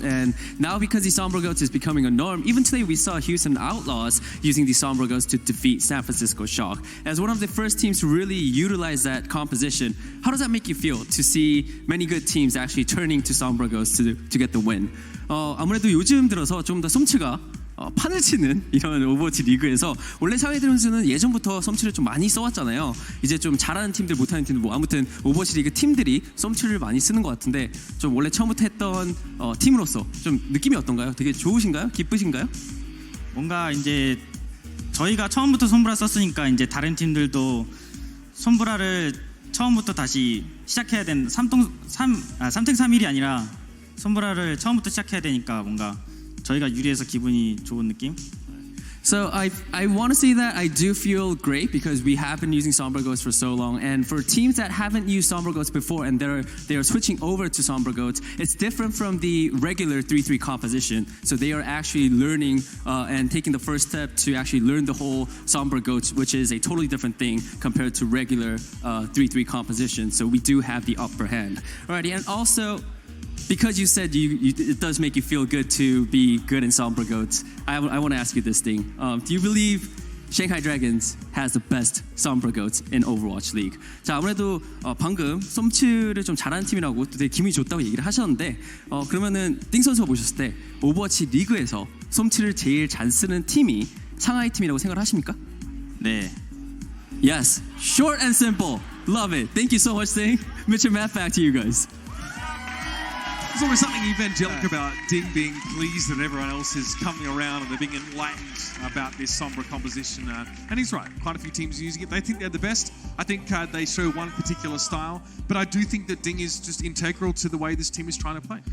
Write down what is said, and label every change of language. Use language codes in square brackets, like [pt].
[en] And now because the Sombra Goats is becoming a norm, even today we saw Houston Outlaws using the Sombra Goats to defeat San Francisco Shock. As one of the first teams to really utilize that composition, how does that make you feel to see many good teams actually turning to Sombra Goats to get the win? [ko] 아무래도 요즘 들어서 좀 더 솜츠가 판을 치는 이런 오버워치 리그에서 원래 상위 선수는 예전부터 썸치를 좀 많이 써왔잖아요. 이제 좀 잘하는 팀들 못하는 팀들 뭐 아무튼 오버워치 리그 팀들이 썸치를 많이 쓰는 것 같은데 좀 원래 처음부터 했던 팀으로서 좀 느낌이 어떤가요? 되게 좋으신가요? 기쁘신가요? 뭔가 이제 저희가 처음부터 솜브라 썼으니까 이제 다른 팀들도 솜브라를 처음부터 다시 시작해야 되는 3탱3일이 아니라 솜브라를 처음부터 시작해야 되니까 뭔가 저희가 유리해서 기분이 좋은 느낌? [en] So I want to say that I do feel great because we have been using Sombra Goats for so long, and for teams that haven't used Sombra Goats before and they are switching over to Sombra Goats, it's different from the regular 3-3 composition. So they are actually learning and taking the first step to actually learn the whole Sombra Goats, which is a totally different thing compared to regular 3-3 composition. So we do have the upper hand. Alrighty, and also, because you said it does make you feel good to be good in Sombra Goats, I want to ask you this thing. Do you believe Shanghai Dragons has the best Sombra Goats in Overwatch League? [ko] 자, 아무래도 방금 솜츠를 좀 잘하는 팀이라고 또 되게 기분이 좋다고 얘기를 하셨는데 그러면은 띵 선수가 보셨을 때 오버워치 리그에서 솜츠를 제일 잘 쓰는 팀이 상하이 팀이라고 생각을 하십니까? 네. [en] Yes. Short and simple. Love it. Thank you so much, Ding. Mitch and Matt, back to you guys. There's always something evangelic about Ding being pleased that everyone else is coming around and they're being enlightened about this Sombra composition. And he's right, quite a few teams are using it. They think they're the best. I think they show one particular style, but I do think that Ding is just integral to the way this team is trying to play.